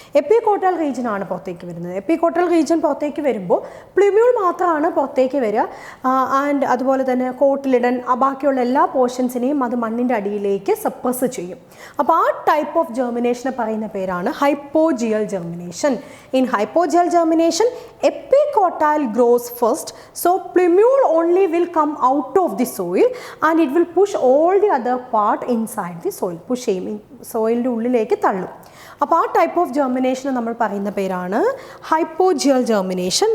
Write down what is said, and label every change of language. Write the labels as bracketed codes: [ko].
[ml] എപ്പികോട്ടൈൽ region ആണ് പുറത്തേക്ക് വരുന്നത്. എപ്പികോട്ടൈൽ റീജിയൻ പുറത്തേക്ക് വരുമ്പോൾ പ്ലിമ്യൂൾ മാത്രമാണ് പുറത്തേക്ക് വരിക. ആൻഡ് അതുപോലെ തന്നെ കോട്ടിലിഡൻ ബാക്കിയുള്ള എല്ലാ പോർഷൻസിനെയും അത് മണ്ണിൻ്റെ അടിയിലേക്ക് സപ്രസ് ചെയ്യും. അപ്പോൾ ആ ടൈപ്പ് ഓഫ് ജെർമിനേഷനെ പറയുന്ന പേരാണ് ഹൈപ്പോജിയൽ germination. [en] In hypogeal germination epicotyl grows first, so plumule only will come out of the soil and it will push all the other part inside the soil. [ml] Push ചെയ്യും, സോയിലിൻ്റെ ഉള്ളിലേക്ക് തള്ളും. അപ്പോൾ ആ ടൈപ്പ് ഓഫ് ജെർമിനേഷന് നമ്മൾ പറയുന്ന പേരാണ് ഹൈപ്പോജിയൽ ജെർമിനേഷൻ.